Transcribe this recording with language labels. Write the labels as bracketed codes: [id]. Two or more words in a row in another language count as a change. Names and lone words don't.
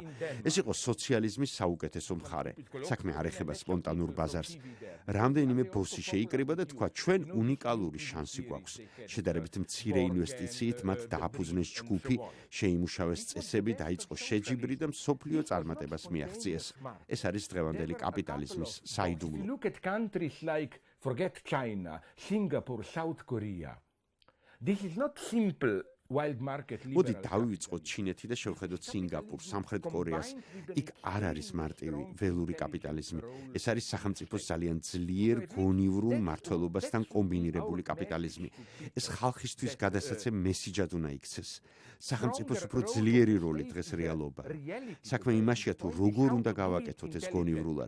[ka] ეს იყო სოციალიზმის საუკეთესო მხარე. საქმე არ ეხება სპონტანურ ბაზარს. რამდენიმე ბოსი შეიკრიბა და თქვა, ჩვენ უნიკალური შანსი გვაქვს. შედარებით მცირე ინვესტიციით მათ დააფუძნეს ჯგუფი, შეიმუშავეს წესები, დაიწყო შეჯიბრი და მსოფლიო წარმატებას მიაღწიეს. ეს არის დღევანდელი კაპიტალიზმის საიდუმლო. [en] Look at countries like, forget China, Singapore, South Korea. This is not simple wild market liberal. [ka] მოდი დავივიწყოთ ჩინეთი და შევხედოთ სინგაპურს, სამხრეთ კორეას. იქ არ არის მარტივი ველური კაპიტალიზმი. ეს არის სახელმწიფოს ძალიან ძლიერ გონივრულ მმართველობასთან კომბინირებული კაპიტალიზმი. ეს ხალხისთვის გადასაცემ მესიჯად უნდა იქცეს. სახელმწიფოს უფრო ძლიერი როლი დღეს რეალობა. საქმე იმაშია, თუ როგორ უნდა გავაკეთოთ ეს გონივრულად.